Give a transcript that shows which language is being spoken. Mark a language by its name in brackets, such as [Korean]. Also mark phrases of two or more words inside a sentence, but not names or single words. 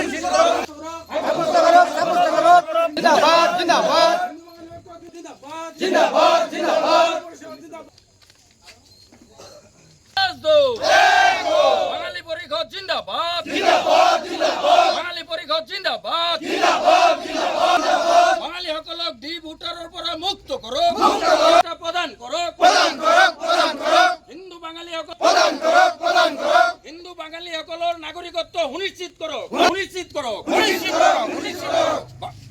[Assamese] জিন্দাবাদ জিন্দাবাদ জিন্দাবাদ জিন্দাবাদ বাঙালি পরিষদ জিন্দাবাদ বাঙালি পরিষদ জিন্দাবাদ বাঙালি সকলক ডিভোটাৰৰ পৰা মুক্ত কৰক প্ৰদান কৰক হিন্দু বাঙালি সকলৰ নাগৰিকত্ব সুনিশ্চিত কৰক